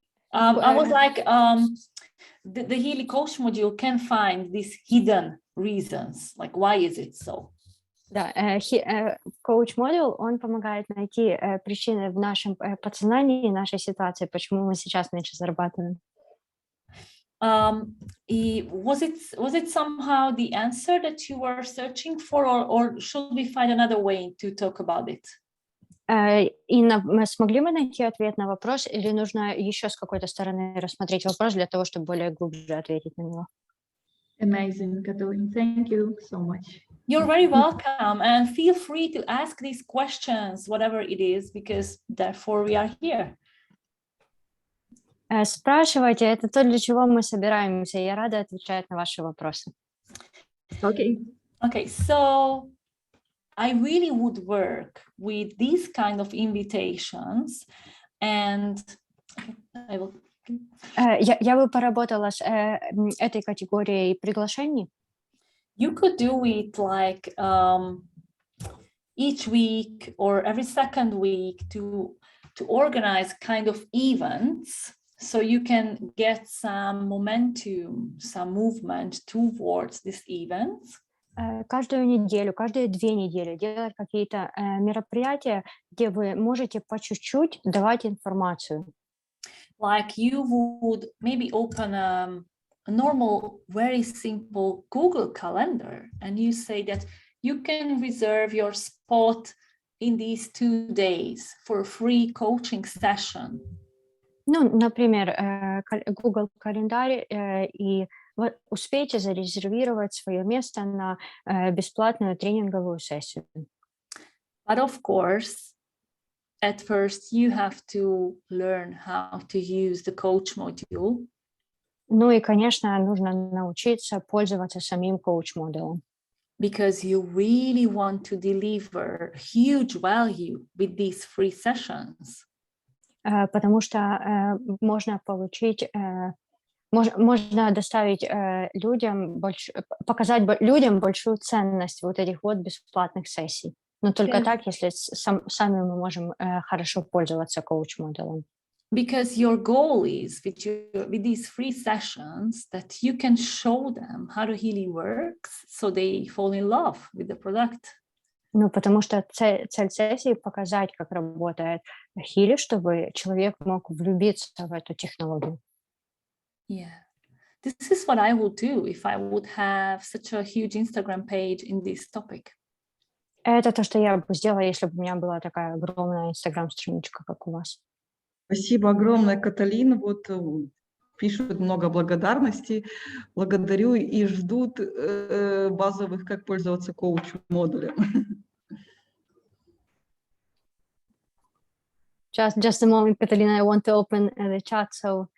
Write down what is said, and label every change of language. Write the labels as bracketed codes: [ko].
[en] I was like, the Healy coach module can find these hidden reasons, like why is it so. [ru] Да, coach module, он помогает найти причины в нашем подсознании, нашей ситуации, почему мы сейчас меньше зарабатываем. [en] Was it somehow the answer that you were searching for, or should we find another way to talk about it? [ru] Инна, смогли мы найти ответ на вопрос, или нужно еще с какой-то стороны рассмотреть вопрос для того, чтобы более глубже ответить на него? [en] Amazing, Kataline. Thank you so much. You're very welcome, and feel free to ask these questions, whatever it is, because therefore we are here. [ru] Спрашивайте, это то, для чего мы собираемся. Я рада отвечать на ваши вопросы. [en] Okay, so I really would work with these kind of invitations, and I will. [ru] Я бы поработала с этой категорией приглашений. [en] You could do it like each week or every second week to organize kind of events, so you can get some momentum, some movement towards these events. [ru] Каждую неделю, каждые 2 недели делать какие-то мероприятия, где вы можете по чуть-чуть давать информацию. [en] Like you would maybe open a normal, very simple Google Calendar, and you say that you can reserve your spot in these 2 days for a free coaching session. [ru] Ну, например, Google календарь, и вы успеете зарезервировать свое место на бесплатную тренинговую сессию. [en] But of course, at first you have to learn how to use the coach module. [ru] Ну и, конечно, нужно научиться пользоваться самим коуч-модулем. [en] Because you really want to deliver huge value with these free sessions. [ru] Потому что можно получить, можно доставить людям, показать людям большую ценность вот этих вот бесплатных сессий. Но только так, если сами мы можем хорошо пользоваться коуч-модулем. [en] Because your goal is with these free sessions that you can show them how to Healy works, so they fall in love with the product. [ru] Ну, потому что цель сессии — показать, как работает Healy, чтобы человек мог влюбиться в эту технологию. [en] Yeah, this is what I would do if I would have such a huge Instagram page in this topic. [ru] Это то, что я бы сделала, если бы у меня была такая огромная Instagram-страничка, как у вас. Спасибо огромное, Каталин. Вот пишут много благодарностей. Благодарю и ждут базовых, как пользоваться коуч-модулем. [en] Just a moment, Kataline, I want to open the chat, so...